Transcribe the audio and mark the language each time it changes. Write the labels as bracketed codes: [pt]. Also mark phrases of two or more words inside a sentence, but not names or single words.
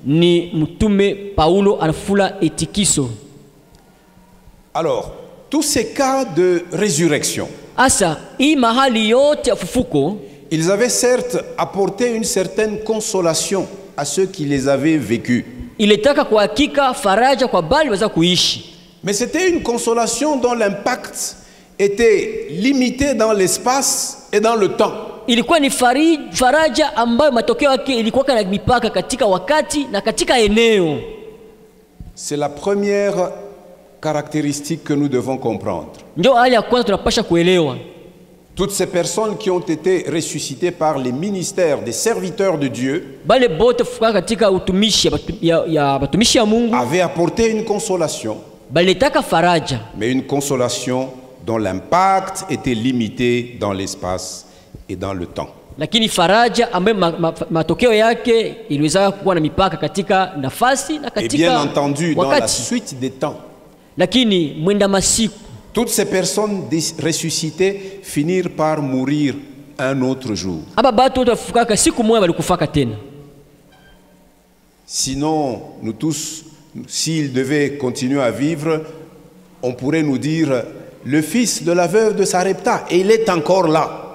[fr] Alors, tous ces cas de résurrection, ils avaient certes apporté une certaine consolation à ceux qui les avaient vécus. Mais c'était une consolation dont l'impact était limité dans l'espace et dans le temps. [sw] Ilikuwa ni faraja ambayo matokeo yake ilikuwa na mipaka katika wakati na katika eneo. [fr] C'est la première caractéristique que nous devons comprendre. [sw] Ndio hali ya kwanza tunapaswa kuelewa. [fr] Toutes ces personnes qui ont été ressuscitées par les ministères des serviteurs de Dieu avaient apporté une consolation, mais une consolation dont l'impact était limité dans l'espace et dans le temps. [sw] Lakini faraja ambayo matokeo yake iliweza kuwa na mipaka katika nafasi na katika wakati. [fr] Et bien entendu, dans la suite des temps, [sw] lakini mwenda masiku, [fr] toutes ces personnes ressuscitées finirent par mourir un autre jour. Sinon, nous tous, s'ils devaient continuer à vivre, on pourrait nous dire le fils de la veuve de Sarepta, et il est encore là.